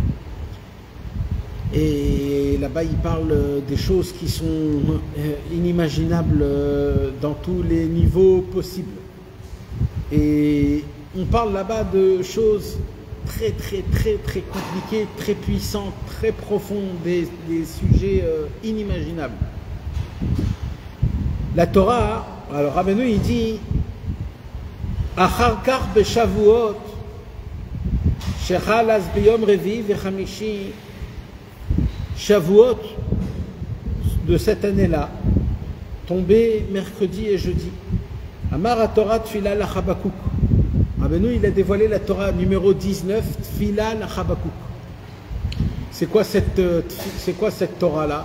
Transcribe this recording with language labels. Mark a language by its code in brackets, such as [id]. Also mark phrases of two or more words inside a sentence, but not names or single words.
[fr] Et là-bas, il parle des choses qui sont inimaginables dans tous les niveaux possibles. Et on parle là-bas de choses très, très, très, très compliquées, très puissantes, très profondes, des sujets inimaginables. La Torah, alors Rabbeinu, il dit [he] אחר כך בשבועות, שחל אז ביום רביעי וחמישי. [fr] Shavuot de cette année-là, tombé mercredi et jeudi. [he] אמר תורה [fr] Tfila la Habakkuk. Rabbeinu, il a dévoilé la Torah numéro 19, Tfila la Habakkuk. C'est quoi cette Torah-là?